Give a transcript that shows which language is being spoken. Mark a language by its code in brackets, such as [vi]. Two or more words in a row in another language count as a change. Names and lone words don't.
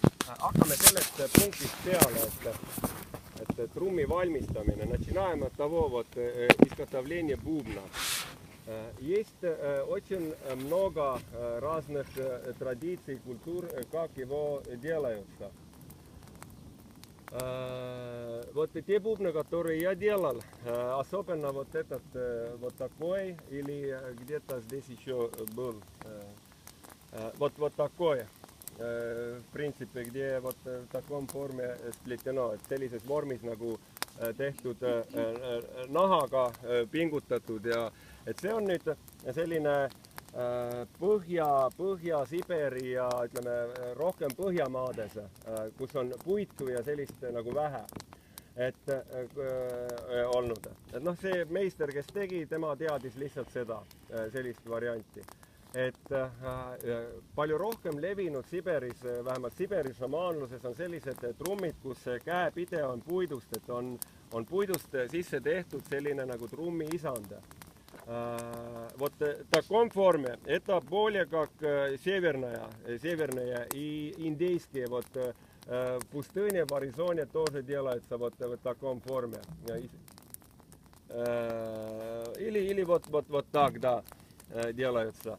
[et] Hakkame sellest punktist peale, et trummi valmistamine. [ru] Начинаем от того вот изготовления бубна. Есть очень много разных традиций, культур, как его делаются. Вот те бубны, которые я делал, особенно вот этот вот такой, или где-то здесь еще был вот такой, в принципе, где вот в таком форме [et] spliteno, et sellises vormis nagu tehtud nahaga pingutatud ja et see on nüüd selline Põhja-Siberi ja ütleme rohkem Põhjamaades, kus on puitu ja sellist nagu vähe olnud. Et noh, see meister, kes tegi, tema teadis lihtsalt seda, sellist varianti. Et palju rohkem levinud Siberis, vähemalt Siberi šamaanluses on sellised trummid, kus käepide on puidust, et on puidust sisse tehtud selline nagu trummi isand. [ru] Вот в таком форме это более как северные и индейские вот в пустыне, в Аризоне тоже делается вот в таком форме. Или вот так, да, делаются.